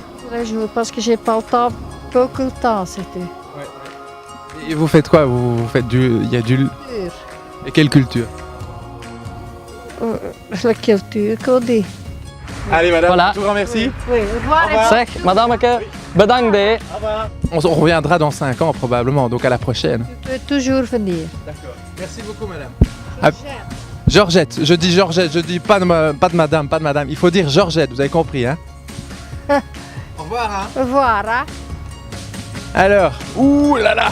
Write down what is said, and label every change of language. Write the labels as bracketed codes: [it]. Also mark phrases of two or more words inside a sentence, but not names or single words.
[fr] Tous les jours, parce que j'ai pas le temps, beaucoup de temps, c'était. Et vous faites quoi? Vous faites il y a du... Dur. Et quelle culture? La culture qu'on dit. Allez madame, Voilà. tout grand merci. Oui, au revoir. Au revoir. [nl] Zeg, madameke, bedankt hè. [fr] On reviendra dans 5 ans probablement, donc à la prochaine. Tu peux toujours venir. D'accord. Merci beaucoup madame. Ah, Georgette, je dis Georgette, je dis pas de madame, pas de madame. Il faut dire Georgette, vous avez compris, hein? Au revoir, hein? Au revoir, hein. Alors, ouh là là!